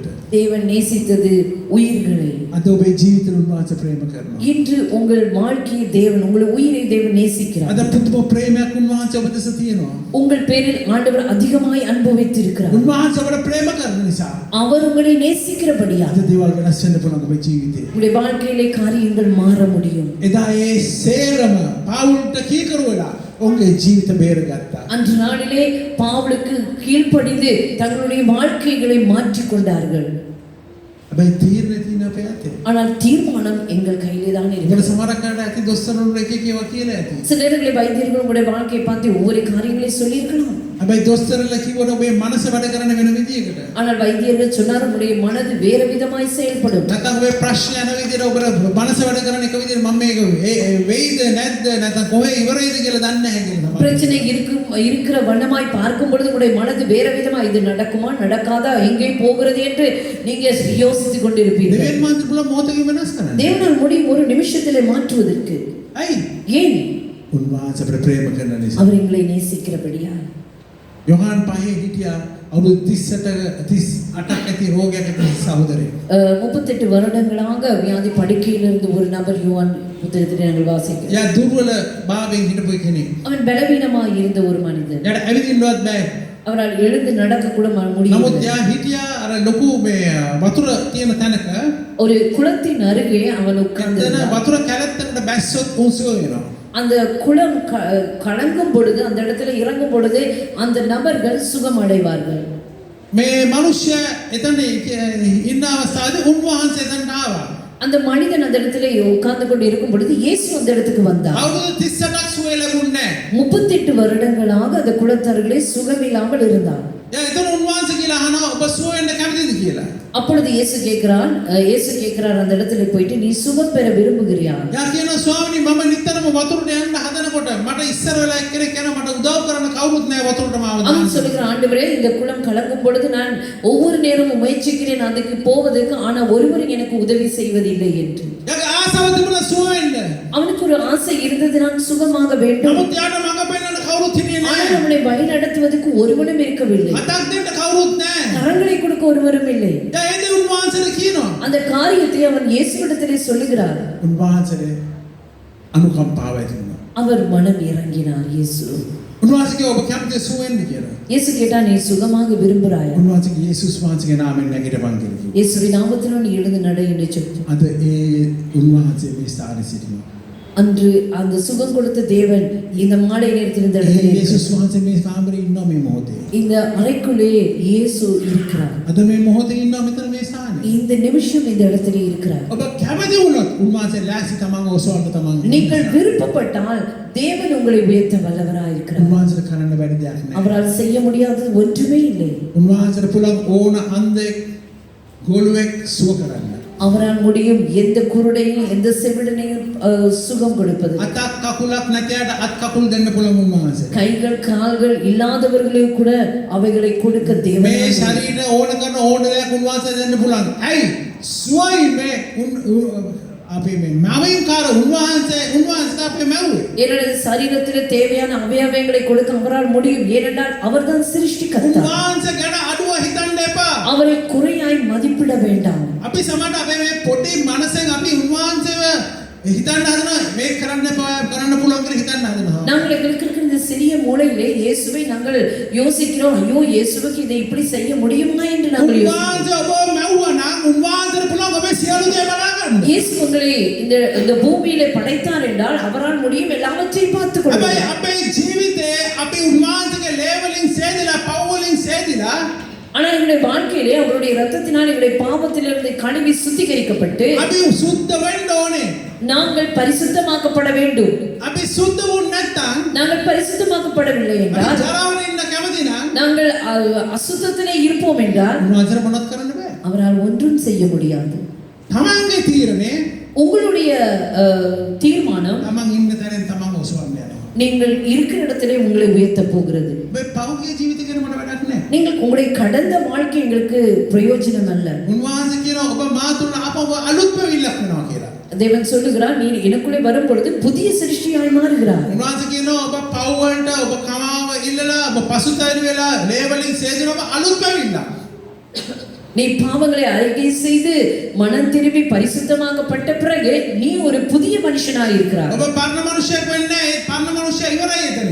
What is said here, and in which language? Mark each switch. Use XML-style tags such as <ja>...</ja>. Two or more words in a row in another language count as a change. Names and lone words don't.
<ta>தேவன் நேசித்தது உயிர்களை.</ta> <si>අද ඔබේ ජීවිතේ උන්වහන්සේ ප්‍රේම කරනවා.</si> <ta>இன்று உங்கள் வாழ்க்கையை தேவன், உங்கள் உயிரை தேவன் நேசிக்கிறார்.</ta> <si>අද පුදුම ප්‍රේමයක් උන්වහන්සේ ඔබ දෙස තියෙනවා.</si> <ta>உங்கள் பேரில் ஆண்டவர் அதிகமாய் அன்பு வைத்திருக்கிறார்.</ta> <si>උන්වහන්සේ ඔබට ප්‍රේම කරන නිසා</si> <ta>அவர் உங்களை நேசிக்கிறபடியா</ta> <si>අද දේවල් වෙනස් වෙන්න පුළුවන් ඔබේ ජීවිතේ.</si> <ta>உங்களுடைய வாழ்க்கையிலே காரியங்கள் மாற முடியும்.</ta> <si>එදා ඒ සේරම පාවුල්ට කීකරුවලා ඔවුන්ගේ ජීවිත බේරගත්තා.</si> <ta>அன்று நாளிலே பவுலுக்கு கீழ்ப்படிந்து தங்களுடைய வாழ்க்கைகளை மாற்றிக் கொண்டார்கள்.</ta> <si>හැබැයි තීරණය තියෙන අපේ අතේ.</si> <ta>ஆனால் தீர்மானம் எங்கள் கையிலே தான்</ta> <si>ඒකට</si> <ta>இருக்கிறது.</ta> <si>සමහරක් අය ඇති දොස්තරවරු එක එක ඒවා කියලා ඇති.</si> <ta>சில நேரங்களில் வைத்தியர்கள் உங்களுடைய வாழ்க்கையை பார்த்து ஒவ்வொரு காரியங்களை சொல்லியிருக்கலாம்.</ta> <si>හැබැයි දොස්තරලා කිව්වොත් ඔබේ මනස වැඩ කරන වෙන විදියකට.</si> <ta>ஆனால் வைத்தியர்கள் சொன்னார் உங்களுடைய மனது வேறு விதமாய் செயல்படும்.</ta> <si>නැත්නම් ඔබේ ප්‍රශ්න යන විදියට ඔබ මනස වැඩ කරන එක විදියට මම මේක වෙයිද නැද්ද නැත්නම් කොහේ ඉවරයිද කියලා දන්නේ නැහැ කියලා තමයි.</si> <ta>பிரச்சனை இருக்கிற வண்ணமாய் பார்க்கும் பொழுது உங்களுடைய மனது வேறு விதமா இது நடக்குமா நடக்காதா எங்கே போகிறது என்று நீங்க யோசித்துக் கொண்டிருப்பீர்கள்.</ta> <si>දෙවියන් මාත් පුළුවන් මොහොතකින් වෙනස් කරන්න.</si> <ta>தேவனால் முடியும் ஒரு நிமிஷத்திலே மாற்றுவதற்கு.</ta> <si>ඇයි?</si> <ta>ஏன்?</ta> <si>උන්වහන්සේ අපට ප්‍රේම කරන නිසා.</si> <ta>அவர் எங்களை நேசிக்கிறபடியா.</ta> <si>යොහාන් පහේ හිටියා අවුරුදු 38ක් ඇති රෝගයක් ඇති සහෝදරයෙක්.</si> <ta>38 வருடங்களாக வியாதி படுக்கையில் இருந்த ஒரு நபர் யோவான் புத்தகத்தில் நாங்கள் வாசிக்கிறோம்.</ta> <si>යා දුර්වල භාවයෙන් හිටපු කෙනෙක්.</si> <ta>அவன் பலவீனமாய் இருந்த ஒரு மனிதன்.</ta> <si>යාට ඇවිදින්නවත් බෑ.</si> <ta>அவரால் எழுந்து நடக்க கூட</ta> <si>නමුත්</si> <ta>முடியவில்லை.</ta> <si>යා හිටියා අර ලොකු මේ වතුර තියෙන තැනක.</si> <ta>ஒரு குளத்தின் அருகே அவன் உட்கார்ந்து</ta> <si>එතන වතුර කැලත්තකට බැස්සොත් උන්සෝ වෙනවා.</si> <ta>அந்த குளம் கலங்கும் பொழுது அந்த இடத்துல இறங்கும் பொழுது அந்த நபர்கள் சுகம் அடைவார்கள்.</ta> <si>මේ මිනිස්සයා එතන ඉන්න අවස්ථාවේ උන්වහන්සේ එතනට ආවා.</si> <ta>அந்த மனிதன் அந்த இடத்துல உட்கார்ந்து கொண்டு இருக்கும் பொழுது இயேசு அந்த இடத்துக்கு வந்தார்.</ta> <si>අවුරුදු 38ක් සුවය ලැබුණේ නැහැ.</si> <ta>38 வருடங்களாக அந்த குலத்தார்களே சுகமில்லாமல் இருந்தார்.</ta> <si>දැන් එතන උන්වහන්සේ කියලා අහනවා ඔබ සුව වෙන්න කැමතිද කියලා.</si> <ta>அப்பொழுது இயேசு கேட்கிறார் அந்த இடத்துல போயிட்டு நீ சுகம் பெற விரும்புகிறியா?</ta> <si>යා කියනවා ස්වාමීනි මම නිතරම වතුරට යන්න හදනකොට මට ඉස්සර වෙලා එක්කෙනෙක් යනවා මට උදව් කරන්න කවුරුත් නැහැ වතුරට මාව දාන්න.</si> <ta>அவன் சொல்கிறான் ஆண்டவரே இந்த குளம் கலங்கும் பொழுது நான் ஒவ்வொரு நேரமும் முயற்சிக்கிறேன் அதுக்கு போவதற்கு ஆனா ஒருவரும் எனக்கு உதவி செய்வதில்லை என்று.</ta> <si>යාගේ ආසාව තිබුණා සුව වෙන්න.</si> <ta>அவனுக்கு ஒரு ஆசை இருந்தது நான் சுகமாக வேண்டும்.</ta> <si>නමුත් යාට මඟ පෙන්වන්න කවුරුත් හිටියේ</si> <ta>ஆனால்</ta> <si>නැහැ.</si> <ta>அவனை வழி நடத்துவதற்கு ஒருவனும் இருக்கவில்லை.</ta> <si>අතක් දෙන්න කවුරුත් නැහැ.</si> <ta>கரங்களை கொடுக்க ஒருவரும் இல்லை.</ta> <si>දැන් එදේ උන්වහන්සේට කියනවා.</si> <ta>அந்த காரியத்தை அவன் இயேசுவிடத்திலே சொல்லுகிறார்.</ta> <si>උන්වහන්සේට අනුකම්පාව ඇති වුණා.</si> <ta>அவர் மனம் இறங்கினார் இயேசு.</ta> <si>උන්වහන්සේ කිව්වා ඔබ කැමතිද සුව වෙන්න කියලා.</si> <ta>இயேசு கேட்டா நீ சுகமாக விரும்புகிறாயா?</ta> <si>උන්වහන්සේ යේසුස් වහන්සේගේ නාමයෙන් නැගිටපන් කියලා කිව්වා.</si> <ta>இயேசுவின் நாமத்தினால் நீ எழுந்து நட என்று சொன்னார்.</ta> <si>අද ඒ උන්වහන්සේ මේ ස්ථානයේ සිටිනවා.</si> <ta>அன்று அந்த சுகம் கொடுத்த தேவன் இந்த மாலை நேரத்தில் இந்த</ta> <si>ඒ</si> <ta>இடத்திலே இருக்கிறார்.</ta> <si>යේසුස් වහන්සේ මේ කාමරේ ඉන්නවා මේ මොහොතේ.</si> <ta>இந்த அறைக்குள்ளே இயேசு இருக்கிறார்.</ta> <si>අද මේ මොහොතේ ඉන්නවා මෙතන මේ ස්ථානේ.</si> <ta>இந்த நிமிஷம் இந்த இடத்திலே இருக்கிறார்.</ta> <si>ඔබ කැමති වුණොත් උන්වහන්සේ ලෑස්ති තමන්ව ඔසවන්න තමන්.</si> <ta>நீங்கள் விருப்பப்பட்டால் தேவன் உங்களை உயர்த்த வல்லவராய் இருக்கிறார்.</ta> <si>උන්වහන්සේට කරන්න බැරි දෙයක් නැහැ.</si> <ta>அவரால் செய்ய முடியாதது ஒன்றுமே இல்லை.</ta> <si>උන්වහන්සේට පුළුවන් ඕන අන්ධෙක් ගොළුෙක් සුව කරන්න.</si> <ta>அவரால் முடியும் எந்த குருடையும் எந்த செவிடனையும் சுகம் கொடுப்பது.</ta> <si>අතක් කකුලක් නැතිවට අත් කකුල් දෙන්න පුළුවන් උන්වහන්සේ.</si> <ta>கைகள் கால்கள் இல்லாதவர்களுக்கு கூட அவைகளை கொடுக்க தேவன்.</ta> <si>මේ ශරීරය ඕන කරන ඕන දෙයක් උන්වහන්සේ දෙන්න පුළුවන්. ඇයි? සුවයි මේ අපි මේ මවින්කාර උන්වහන්සේ අපේ මැව්වේ.</si> <ta>என்னுடைய சரீரத்திலே தேவையான அவயவங்களை கொடுக்க அவரால் முடியும். ஏனென்றால் அவர்தான் சிருஷ்டிகர்த்தா.</ta> <si>උන්වහන්සේ ගැන අඩුව හිතන්න එපා.</si> <ta>அவரை குறையாய் மதிப்பிட வேண்டாம்.</ta> <si>අපි සමහරට අපේ මේ පොඩි මනසෙන් අපි උන්වහන්සේව හිතන්න හදනවා මේ කරන්න එපා කරන්න පුළුවන් කියලා හිතන්න හදනවා.</si> <ta>நாங்கள் எங்களுக்கு இருக்கிற இந்த சிறிய மூளையிலே இயேசுவை நாங்கள் யோசிக்கிறோம். ஐயோ இயேசுவுக்கு இதை இப்படி செய்ய முடியுமா என்று நாங்கள் யோசிக்கிறோம்.</ta> <si>උන්වහන්සේ ඔබ මැව්වා නම් උන්වහන්සේට පුළුවන් ඔබේ සියලු දේ බලා ගන්න.</si> <ta>இயேசு உங்களை இந்த பூமியிலே படைத்தார் என்றால் அவரால் முடியும் எல்லாவற்றையும் பார்த்துக்</ta> <si>හැබැයි</si> <ta>கொள்வார்.</ta> <si>අපේ ජීවිතේ අපි උන්වහන්සේගේ ලේවලින් සේදලා පව්වලින් සේදලා</si> <ta>ஆனால் எங்களுடைய வாழ்க்கையிலே அவருடைய ரத்தத்தினால் எங்களுடைய பாவத்திலிருந்து கழுவி சுத்திகரிக்கப்பட்டு</ta> <si>අපි සුද්ධ වෙන්න ඕනේ.</si> <ta>நாங்கள் பரிசுத்தமாக்கப்பட வேண்டும்.</ta> <si>අපි සුද්ධ වුණ නැත්නම්</si> <ta>நாங்கள் பரிசுத்தமாக்கப்படவில்லை</ta> <si>අපි</si> <ta>என்றால்</ta> <si>ජරාවන ඉන්න කැමති නම්</si> <ta>நாங்கள் அசுத்தத்திலே இருப்போம் என்றால்</ta> <si>උන්වහන්සේට මොනවත් කරන්න බෑ.</si> <ta>அவரால் ஒன்றும் செய்ய முடியாது.</ta> <si>තමන්ගේ තීරණේ</si> <ta>உங்களுடைய தீர்மானம்</ta> <si>තමන් ඉන්න තැනින් තමන් ඔසවන්න යනවා.</si> <ta>நீங்கள் இருக்கிற இடத்திலே உங்களை உயர்த்த போகிறது.</ta> <si>ඔබේ පෞද්ගලික ජීවිතේ ගැන මට වැඩක් නැහැ.</si> <ta>நீங்கள் உங்களுடைய கடந்த வாழ்க்கை எங்களுக்கு பிரயோஜனம் அல்ல.</ta> <si>උන්වහන්සේ කියනවා ඔබ මා තුළ ආපහු අලුත් වෙවිල්ලක් වෙනවා කියලා.</si> <ta>தேவன் சொல்லுகிறார் நீ எனக்குள்ளே வரும் பொழுது புதிய சிருஷ்டியாய் மாறுகிறாய்.</ta> <si>උන්වහන්සේ කියනවා ඔබ පව් වලට ඔබ කමාව ඉල්ලලා ඔබ පසුතැවි වෙලා ලේවලින් සේදෙනවා අලුත් වෙවිල්ලක්.</si> <ta>நீ பாவங்களை அறிக்கை செய்து மனம் திரும்பி பரிசுத்தமாக்கப்பட்ட பிறகு நீ ஒரு புதிய மனுஷனாய் இருக்கிறாய்.</ta> <si>ඔබ පරණ මනුෂ්‍යයෙක් වෙන්නේ ඒ පරණ මනුෂ්‍යයා ඉවරයි එතන.</si>